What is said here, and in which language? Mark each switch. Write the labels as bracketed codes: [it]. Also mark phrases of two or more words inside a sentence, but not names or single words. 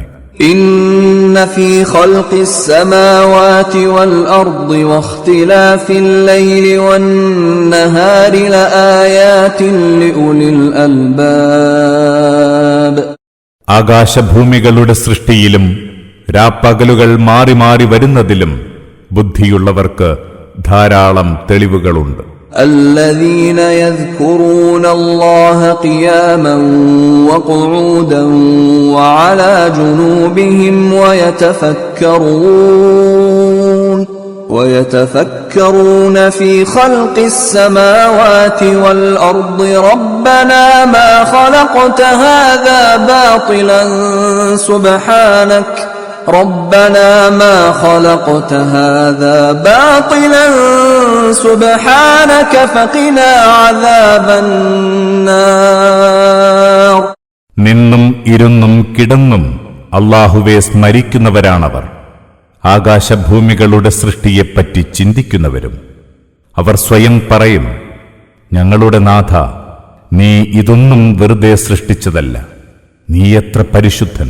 [ar] إن في خلق السماوات والأرض واختلاف الليل والنهار لآيات لأولي الألباب. [ml] ആകാശഭൂമികളുടെ സൃഷ്ടിയിലും രാപ്പകലുകൾ മാറി മാറി വരുന്നതിലും ബുദ്ധിയുള്ളവർക്ക് ധാരാളം തെളിവുകളുണ്ട്. [ar] الذين يذكرون الله قياما وقعودا وعلى جنوبهم ويتفكرون في خلق السماوات والأرض ربنا ما خلقت هذا باطلا سبحانك ربنا ما خلقت هذا باطلا سبحانك فقنا عذاب النار. [ml] നിന്നും ഇരുന്നും കിടന്നും അല്ലാഹുവെ സ്മരിക്കുന്നവരാണവർ. ആകാശഭൂമികളുടെ സൃഷ്ടിയെപ്പറ്റി ചിന്തിക്കുന്നവരും അവർ സ്വയം പറയും, ഞങ്ങളുടെ നാഥ, നീ ഇതൊന്നും വെറുതെ സൃഷ്ടിച്ചതല്ല, നീ എത്ര പരിശുദ്ധൻ.